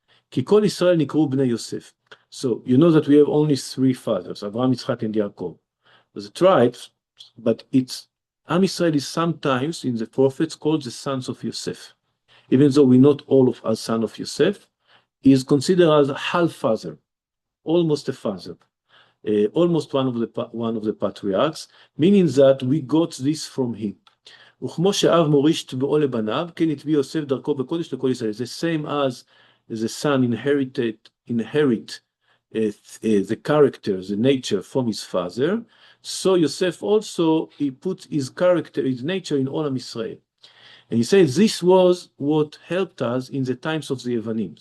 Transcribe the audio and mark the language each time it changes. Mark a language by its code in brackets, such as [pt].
[he] כי כל ישראל נקראו בני יוסף. [en] So you know that we have only three fathers, Abraham, Yitzchak, and Yaakov. The tribes, but it's Am Israel is sometimes in the prophets called the sons of Yosef. Even though we're not all of us sons of Yosef, he is considered as a half father, almost a father, almost one of the patriarchs, meaning that we got this from him. [he] וכמו שאב מוריש טבעו לבניו, כן הטביע יוסף דרכו בקודש לכל ישראל. [en] The same as the son inherit the character, the nature from his father, so Yosef also, he put his character, his nature in all of Israel. And he says this was what helped us in the times of the Yevanim.